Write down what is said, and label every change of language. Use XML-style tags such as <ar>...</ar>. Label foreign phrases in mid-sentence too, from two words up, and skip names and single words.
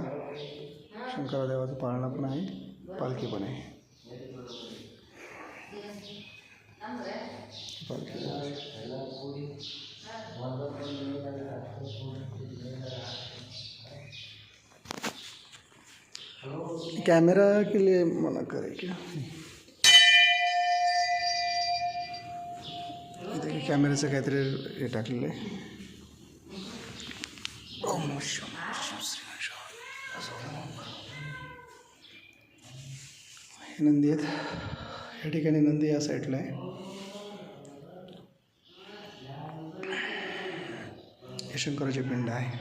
<mr>शंकर देवाचा पाळणा पण आहे, पालखी पण आहे.</mr> <hi>पालखी कॅमेरा के लिए मना करे क्या?</hi> <mr>इथे कॅमेऱ्याचं काहीतरी हे टाकलेलं आहे.</mr> <sa>ओम नमः शिवाय,</sa> <mr>हे नंदी आहेत. या ठिकाणी नंदी या साईडला आहे. हे शंकराचे पिंड आहे.</mr>